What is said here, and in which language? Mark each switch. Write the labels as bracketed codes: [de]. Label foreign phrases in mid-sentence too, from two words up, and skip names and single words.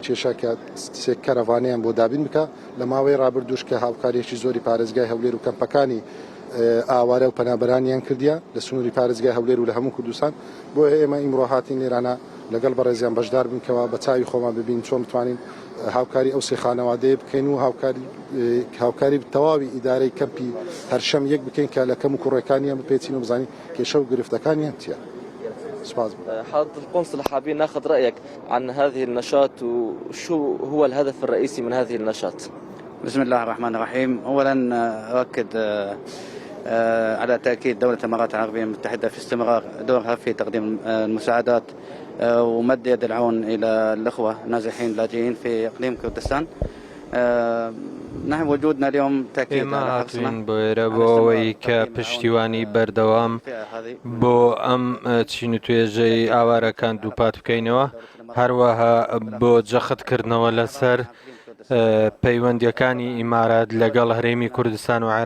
[ckb] کێشە کە سێ کەرەڤانیان بۆ دابین بکە لە ماوەی ڕابردووش کە هاوکاریەکی زۆری پارێزگای هەولێر و کەمپەکانی ئاوارە و پەنابەرانیان کردیە لە سنووری پارێزگای هەولێر و لە هەموو کوردستان بۆ ئێمە ئیمڕۆ هاتین لێرانە لەگەڵ بەڕێزیان بەشدار بنکەوە بە چاوی خۆمان ببین چۆن بتوانین هاوکاری ئەو سێ خانەوادەیە بکەین و هاوکاری تەواوی ئیدارەی کەمپی هەرشەم یەک بکەین کە لە کەم و کوڕەکانیان بپێچین و بزانین کێشە و گرفتەکانیان چییە. [ar] حضرة القنصل حابين ناخذ رأيك عن هذه النشاط وشو هو الهدف الرئيسي من هذه النشاط؟ بسم الله الرحمن الرحيم. أولا أؤكد على تأكيد دولة الإمارات العربية المتحدة في استمرار دورها في تقديم المساعدات ومد يد العون إلى الأخوة النازحين اللاجئين في إقليم كردستان. نحن وجودنا اليوم تأكيد على [ckb] هاتوین بۆ ئێرە بۆەوەی کە پشتیوانی بەردەوام بۆ ئەم چین و توێژەی ئاوارەکان دووپات بکەینەوە هەروەها بۆ جەختکردنەوە لەسەر پەیوەندیەکانی ئیمارات لەگەڵ هەرێمی کوردستان و